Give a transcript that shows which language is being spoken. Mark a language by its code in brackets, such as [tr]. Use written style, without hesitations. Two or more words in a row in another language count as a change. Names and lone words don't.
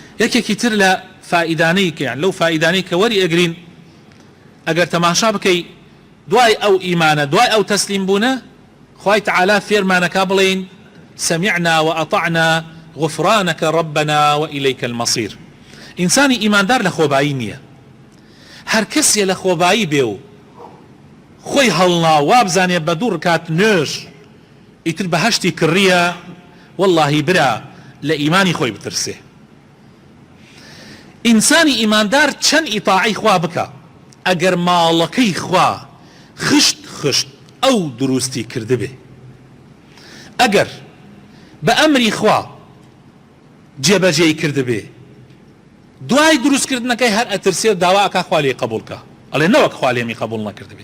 [ckb] یەکێکی تر لە فائیدانەی کە لەو فائیدانەی کە وەری ئەگرین ئەگەر تەماشا بکەی دوای ئەو ئیمانە دوای ئەو تەسلیم بوونە خوای تەعالا فێرمانەکە بڵێن [ar] سمعنا وأطعنا غفرانك ربنا وإليك المصير. [ckb] ئینسانی ئیماندار لە خۆبایی نییە، هەر کەسێ لە خۆبایی بێ و خۆی هەڵنا وابزانێ بە دوو ڕکات نوێژ ئیتر بەهەشتی کڕیە واللهی برا لە ئیمانی خۆی بترسێ. ئینسانی ئیماندار چەند ئیطاعی خوا بکە ئەگەر ماڵەکەی خوا خشت خشت ئەو دروستی کردبێ، ئەگەر بە ئەمری خوا جێبەجێی کردبێ دوای دروستکردنەکەی هەر ئەترسێ داواکە خوا لێی قبولکە ئەڵێ نەوەک خوا لێمی قبول نەکردبێ.